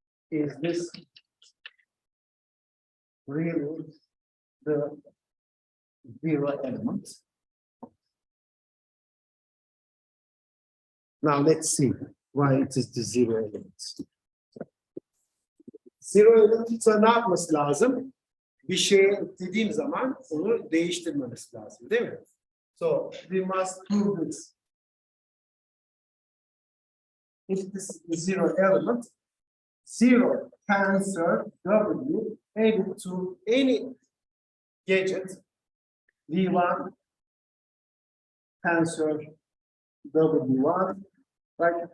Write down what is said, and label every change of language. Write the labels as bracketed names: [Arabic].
[English] Is this really the zero element? Now let's see why it is the zero element. [Turkish] Zero element'e ne yapması lazım? Bir şeye eklediğim zaman onu değiştirmemesi lazım, değil mi? [English] So we must prove this. If this is the zero element, zero tensor W added to any gadget V1 tensor W1, right?